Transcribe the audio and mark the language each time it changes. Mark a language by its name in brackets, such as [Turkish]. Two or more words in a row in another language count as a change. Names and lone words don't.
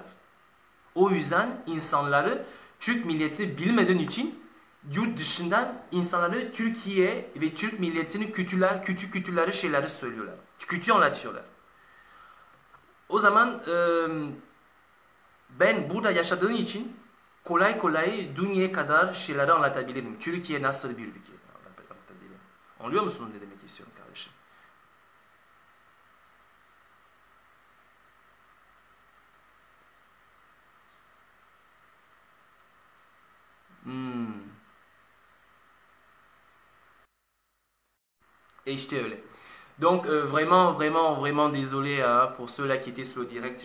[Turkish] O yüzden insanları Türk milleti bilmediğin için yurt dışından insanları Türkiye ve Türk milletini kötüleri şeyleri söylüyorlar. Kötü anlatıyorlar. O zaman ben burada yaşadığım için kolay kolay dünyaya kadar şeyleri anlatabilirim. Türkiye nasıl bir ülke anlatabilirim. Anlıyor musunuz ne demek istiyorum kardeşim? [French] Et j'étais là. Donc vraiment désolé hein, pour ceux-là qui étaient sur le direct.